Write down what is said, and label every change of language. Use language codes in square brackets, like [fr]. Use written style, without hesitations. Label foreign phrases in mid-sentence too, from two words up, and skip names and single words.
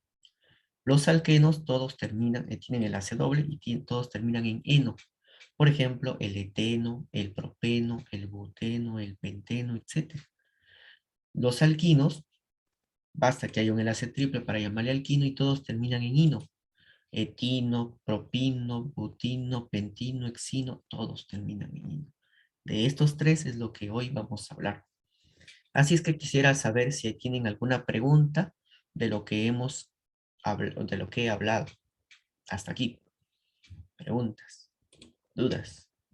[es] Los alquenos todos terminan, tienen el AC doble y todos terminan en eno. Por ejemplo, el eteno, el propeno, el buteno, el penteno, etc. Los alquinos, basta que haya un enlace triple para llamarle alquino y todos terminan en ino. Etino, propino, butino, pentino, hexino, todos terminan en ino. De estos tres es lo que hoy vamos a hablar. Así es que quisiera saber si tienen alguna pregunta de lo que de lo que he hablado hasta aquí. Preguntas, dudas.